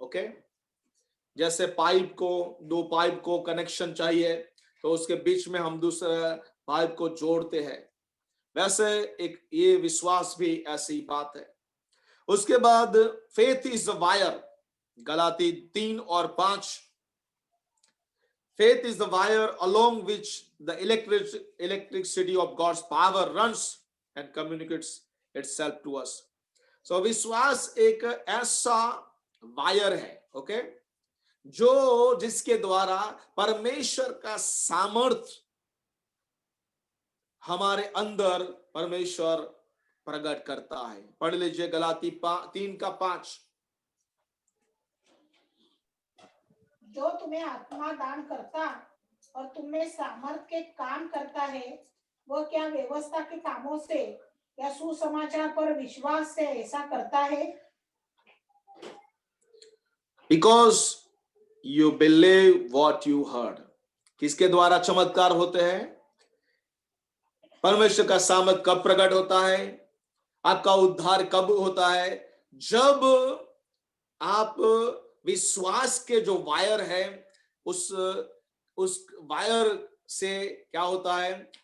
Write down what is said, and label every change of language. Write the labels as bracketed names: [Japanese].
[Hindi] Okay, जैसे दो pipe को कनेक्शन चाहिए तो उसके बीच में हम दूसरे पाइप को जोड़ते हैं, वैसे एक ये विश्वास भी ऐसी बात है। उसके बाद [English] faith is the wire, [Hindi] Galati 3 और 5। [English] Faith is the wire along which the electricity of God's power runs and communicates itself to us. [Hindi] So विश्वास एक ऐसा वायर है, ओके, जो जिसके द्वारा परमेश्वर का सामर्थ्य हमारे अंदर परमेश्वर प्रकट करता है। पढ़ लीजिए गलाती 3 का 5। जो तुम्हें आत्मा दान करता और तुम्हें सामर्थ के काम करता है, वह क्या व्यवस्था के कामों से या सुसमाचार पर विश्वास से ऐसा करता है? [English] Because you believe what you heard. [Hindi] किसके द्वारा चमत्कार होते हैं? परमेश्वर का सामर्थ कब प्रकट होता है? आपका उद्धार कब होता है? जब आप विश्वास के जो वायर है उस वायर से क्या होता है?